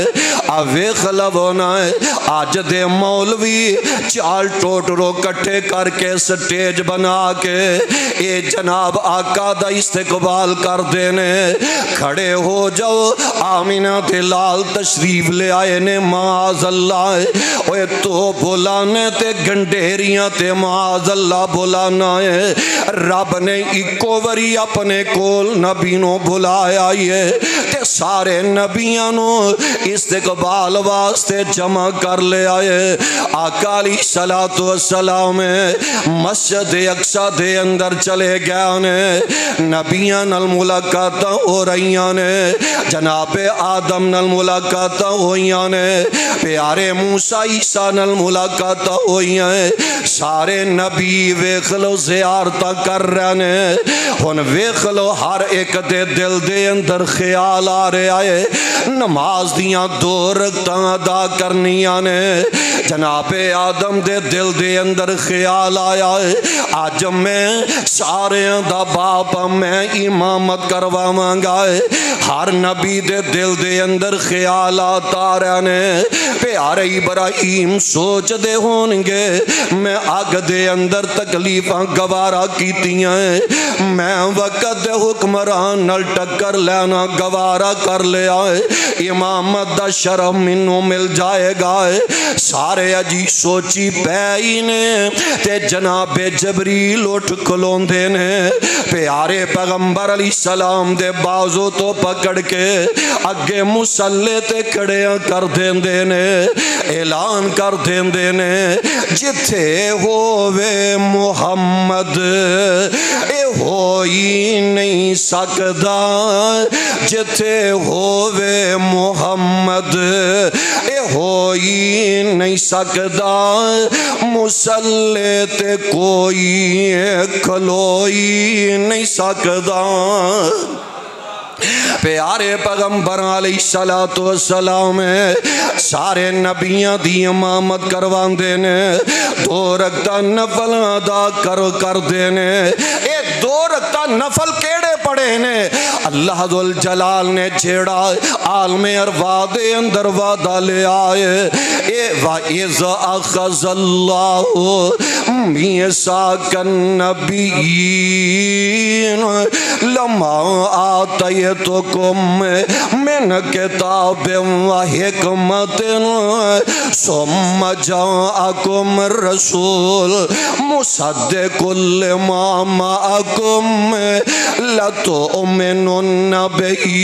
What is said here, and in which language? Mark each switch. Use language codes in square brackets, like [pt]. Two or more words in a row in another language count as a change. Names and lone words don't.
[pa] ویکھ لونا ہے آج دے مولوی چال ٹوٹرو کٹھے کر کے سٹیج بنا کے اے جناب آقا دا استقبال کر دینے. کھڑے ہو جاؤ آمینہ تے لال تشریف لے آئے نے. معاذ اللہ اوے تو بلانے تے گنڈیریاں تے معاذ اللہ بلانا ہے. رب نے ایکو وری اپنے کول نبینوں بلایا ہے تے سارے نبیانوں استقبال واسطے جمع کر لے آئے. آقا علیہ السلام مسجد اقصی دے اندر چلے گیا نے. نبیان الملاقات ہو رہیاں نے. جناب آدم نال ملاقات ہوئیاں نے. پیارے موسیٰ عیسیٰ نال ملاقات ہوئیاں نے. سارے نبی ویکھ لو زیارتاں کر رہے نے. ہن ویکھ لو ہر ایک دے دل دے اندر خیال آ رہے آئے نماز دیاں 2 رکعتاں ادا کرنیاں نے. جناب آدم دے دل دے اندر خیال آیا ہے آج میں سارے دا باپ میں امامت کرواواں گا ہے۔ ہر نبی دے دل دے اندر خیالات آ رہے نے، پیارے ابراہیم سوچ دے ہونگے میں اگ دے اندر تکلیفاں گوارا کیتیاں ہیں، میں وقت دے حکمران نل ٹکر لینا گوارا کر لیا ہے، امامت دا شرف منوں مل جائے گا ہے۔ سارے اجی سوچی پئی نے تے جناب جبریل اٹھ کھلوندے نے، پیارے پیغمبر علیہ السلام دے بازو تو پکڑ کے اگے مسلے تے کھڑیاں کر دیندے نے، اعلان کر دیندے نے جتھے ہووے محمد اے ہوئی نہیں سکدا، جتھے ہووے محمد اے ہوئی نہیں سکدا، مسلے تے کوئی کھلوئی نہیں سکدا۔ پیارے پیغمبر علیہ السلام سارے نبیاں دی امامت کروان دینے، 2 رکعتاں نفل ادا کر دینے۔ اے 2 رکعتاں نفل کیڑے پڑے نے؟ اللہ ذوالجلال نے جیڑا عالم ارواح دے اندر وعدہ لے آئے، اے [ar] وَإِذْ أَخَذَ اللَّهُ مِيثَاقَ النَّبِيِّينَ لَمَّا آتَيْتُكُم مِّن كِتَابٍ وَحِكْمَةٍ ثُمَّ جَاءَكُمْ رَسُولٌ مُصَدِّقٌ لِّمَا مَعَكُمْ لَتُؤْمِنُنَّ بِهِ